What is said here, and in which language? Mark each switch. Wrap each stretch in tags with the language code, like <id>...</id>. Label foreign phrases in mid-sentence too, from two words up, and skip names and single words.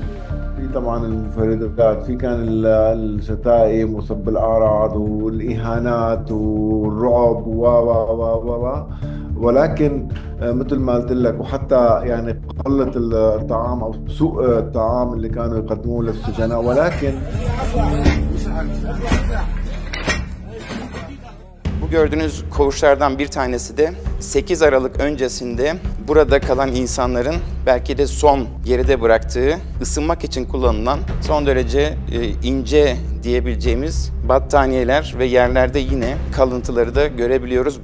<ar>في طبعا المفردات، في كان الشتائم وسب الأعراض والإهانات والرعب ولكن مثل ما قلت لك، وحتى يعني قلة الطعام أو سوء الطعام اللي كانوا يقدموه للسجناء. ولكن</ar> <tr>bu gördüğünüz koğuşlardan bir tanesi de 8 Aralık öncesinde burada kalan insanların belki de son geride bıraktığı, ısınmak için kullanılan son derece ince diyebileceğimiz battaniyeler ve yerlerde yine kalıntıları da görebiliyoruz.</tr>